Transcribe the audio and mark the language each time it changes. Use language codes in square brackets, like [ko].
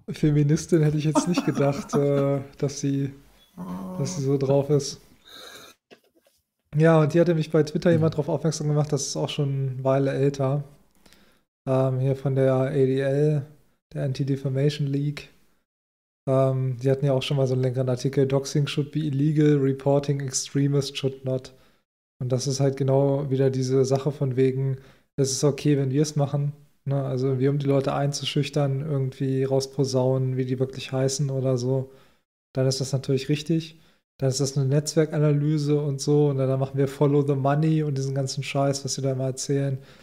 [de] Feministin hätte ich jetzt nicht gedacht, dass sie so drauf ist. Ja, und die hatte mich bei Twitter jemand darauf aufmerksam gemacht, das ist auch schon eine Weile älter. Hier von der ADL. Der Anti-Defamation League. Die hatten ja auch schon mal so einen längeren Artikel. [en] Doxing should be illegal, reporting extremist should not. [de] Und das ist halt genau wieder diese Sache von wegen, es ist okay, wenn wir es machen. Ne? Also wir, um die Leute einzuschüchtern, irgendwie rausposaunen, wie die wirklich heißen oder so. Dann ist das natürlich richtig. Dann ist das eine Netzwerkanalyse und so. Und dann machen wir [en] Follow the Money [de] und diesen ganzen Scheiß, was sie da immer erzählen.